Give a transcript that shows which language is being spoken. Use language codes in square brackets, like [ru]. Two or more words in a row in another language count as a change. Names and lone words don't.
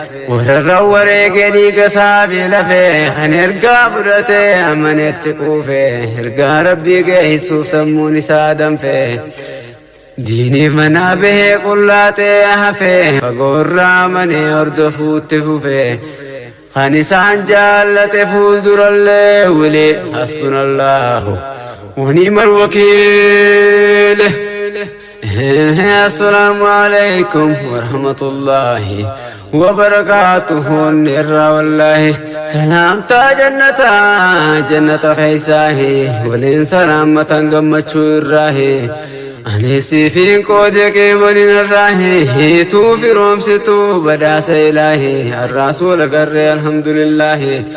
[om] Warra irra wareege dhiiga isaa fi lafe, kan ergaa fudhate amanetti quufe, ergaa Rabbii geessuuf sammuun isaa danfe. Diiniif manaa bahee qullaatee hafe, fagoo irraa amanee hordofuutti fufe. Kan isaan jaallate fuuldurallee wili. [ar] حسبنا الله ونعم الوكيل. السلام عليكم ورحمة الله وبركاته. [om] Irraa wallaahi. Salaamtaa jannataa, jannata keessaahi. Waliin salaammatan gammachuu irraahi. Ani siif hin qoode qeemaniin irraahi. Hiituu firoomsituu badaasa ilaahi. Arraas wal agarree alhamdulillaahi.